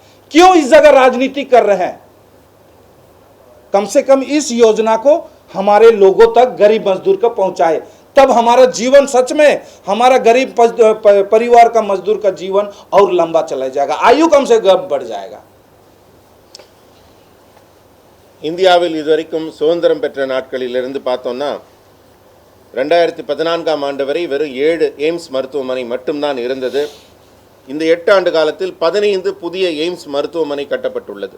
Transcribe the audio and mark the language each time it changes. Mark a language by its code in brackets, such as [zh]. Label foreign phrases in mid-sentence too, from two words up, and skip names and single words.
[hi] क्यों इस जगह राजनीति कर रहे हैं? कम से कम इस योजना को हमारे लोगों तक, गरीब मजदूर को पहुंचाए, तब हमारा जीवन सच में, हमारा गरीब परिवार का मजदूर का जीवन और लंबा चला जाएगा, आयु कम से कम बढ़ जाएगा। [ta] இந்தியாவில் இதுவரைக்கும் சுதந்திரம் பெற்ற நாட்களிலிருந்து பார்த்தோம்னா 2014ஆம் ஆண்டு வரை வெறும் 7 எய்ம்ஸ் மருத்துவமனை மட்டும்தான் இருந்தது. இந்த 8 ஆண்டு காலத்தில் 15 புதிய எய்ம்ஸ் மருத்துவமனை கட்டப்பட்டுள்ளது.